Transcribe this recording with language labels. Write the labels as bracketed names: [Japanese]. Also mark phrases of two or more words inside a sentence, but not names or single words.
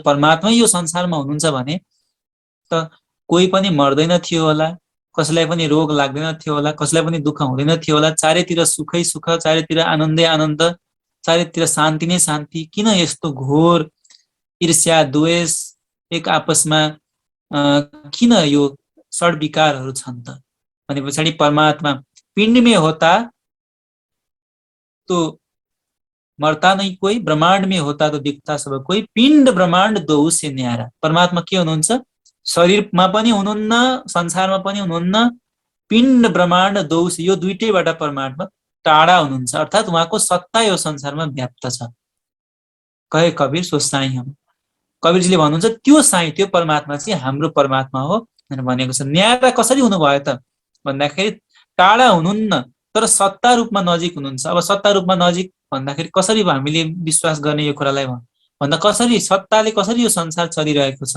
[Nepali] परमात्मा यो संसारमा हुनुहुन्छ भने त कोही पनि मर्दैन थियो होला, कसैलाई पनि रोग लाग्दैन थियो होला, कसैलाई पनि दुःख हुँदैन थियो होला। चारैतिर सुखै सुख, चारैतिर आनन्दै आनन्द, चारैतिर शान्ति नै शान्ति। किन यस्तो घोर ईर्ष्या, द्वेष, एक आपसमा किन यो षड विकारहरू छन् त? भने पछाडि [Hindi] परमात्मा पिण्डमै होता तो मरता नहीं कोई, ब्रह्मांड में होता तो दिखता सब कोई, पिंड ब्रह्मांड दो से न्यारा। [Nepali] परमात्मा के हुनुहुन्छ? शरीरमा पनि हुनुहुन्न, संसारमा पनि हुनुहुन्न, [Hindi] पिण्ड ब्रह्माण्ड दो से, [Nepali] यो दुईटैबाट परमात्मा टाढा हुनुहुन्छ। अर्थात् उहाँको सत्ता यो संसारमा व्याप्त छ। [Hindi] कहे कबीर सो साई हम, [Nepali] कबीरजीले भन्नुहुन्छ त्यो साई, त्यो परमात्मा चाहिँ हाम्रो परमात्मा हो भनेर भनेको छ। न्यारा कसरी हुनुभयो त भन्दाखेरि टाढा हुनुहुन्न तर सत्ता रूपमा नजिक हुनुहुन्छ। अब सत्ता रूपमा नजिक भन्दाखेरि कसरी हामीले विश्वास गर्ने यो कुरालाई भन्दा कसरी सत्ताले कसरी यो संसार चलिरहेको छ?